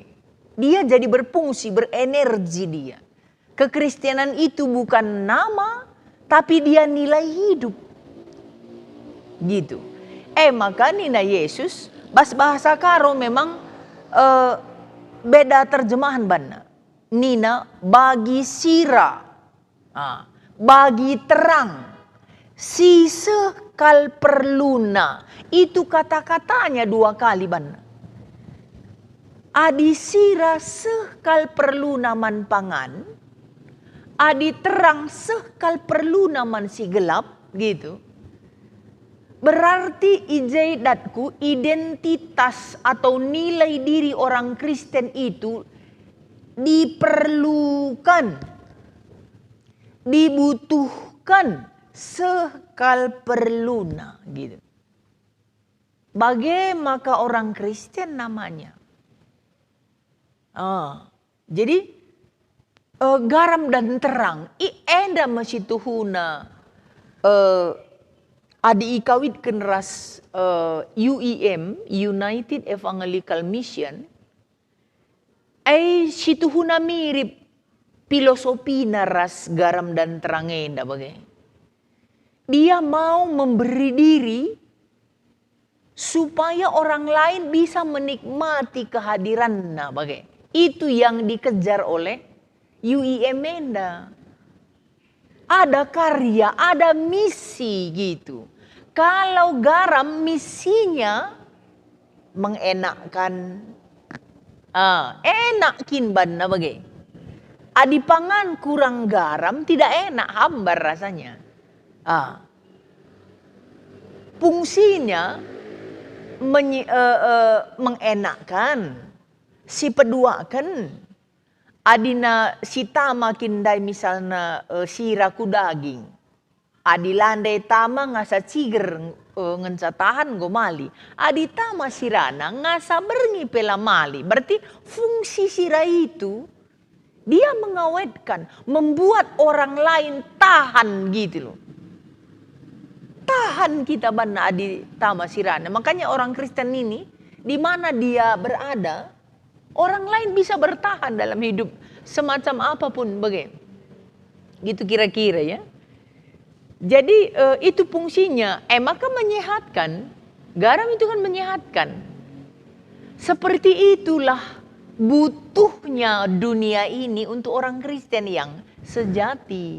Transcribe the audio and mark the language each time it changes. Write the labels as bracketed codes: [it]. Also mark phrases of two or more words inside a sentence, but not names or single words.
[id] Dia jadi berfungsi, berenergi dia. Kekristenan itu bukan nama, tapi dia nilai hidup. Gitu. [btx] Maka Nina Yesus [id] bahasa karo memang beda terjemahan [btx] bana. Nina bagi sira, bagi terang, sisekal perluna. [id] Itu kata-katanya 2 kali bana. [btx] Adi sira sekal perluna man pangan, adi terang sekal perluna man si gelap, [id] gitu. Berarti ijaidatku identitas atau nilai diri orang Kristen itu diperlukan dibutuhkan [btx] sekal perluna [id] gitu. Bagaimana orang Kristen namanya? Jadi garam dan terang [btx] enda masituhuna adi ikawitkan ras UEM, [en] United Evangelical Mission, [btx] situhuna [id] mirip filosofi [btx] naras [id] garam dan terang [btx] enda bagai. [id] Dia mau memberi diri supaya orang lain bisa menikmati kehadirannya bagai. Itu yang dikejar oleh UEM enda. Ada karya, ada misi gitu. Kalau garam misinya mengenakkan, [btx] enakin banna bagai. Adi pangan [id] kurang garam tidak enak, hambar rasanya. Fungsinya mengenakkan, [btx] si peduakan. Adina sita makin dai misalnya siraku daging. Adi landai tama ngasa ciger ngenca tahan go mali. Adi tama sirana ngasa berngi pela mali. [id] Berarti fungsi sira itu dia mengawetkan, membuat orang lain tahan gitu loh. [btx] Tahan kita bana adi tama sirana. [id] Makanya orang Kristen ini di mana dia berada, orang lain bisa bertahan dalam hidup semacam apapun bagai. Gitu kira-kira ya. Jadi itu fungsinya. Maka menyehatkan. Garam itu kan menyehatkan. Seperti itulah butuhnya dunia ini untuk orang Kristen yang sejati.